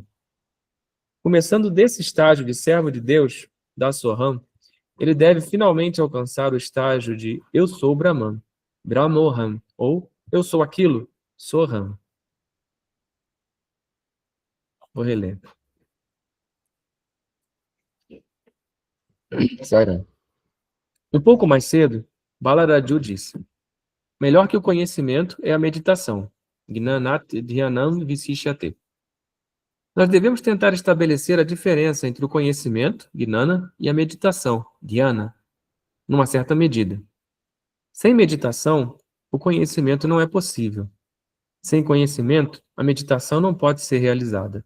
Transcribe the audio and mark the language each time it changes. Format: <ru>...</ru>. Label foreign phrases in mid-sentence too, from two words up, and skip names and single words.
<pt>Começando desse estágio de servo de Deus, dasoham, ele deve finalmente alcançar o estágio de eu sou Brahman, Brahmoham, ou eu sou aquilo, Soham. Vou reler. Saran. Um pouco mais cedo, Balaraju disse: melhor que o conhecimento é a meditação.</pt> <sa>Gnanat dhyanam visishyate.</sa> <pt>Nós devemos tentar estabelecer a diferença entre o conhecimento, gnana, e a meditação, dhyana, numa certa medida. Sem meditação, o conhecimento não é possível. Sem conhecimento, a meditação não pode ser realizada.</pt>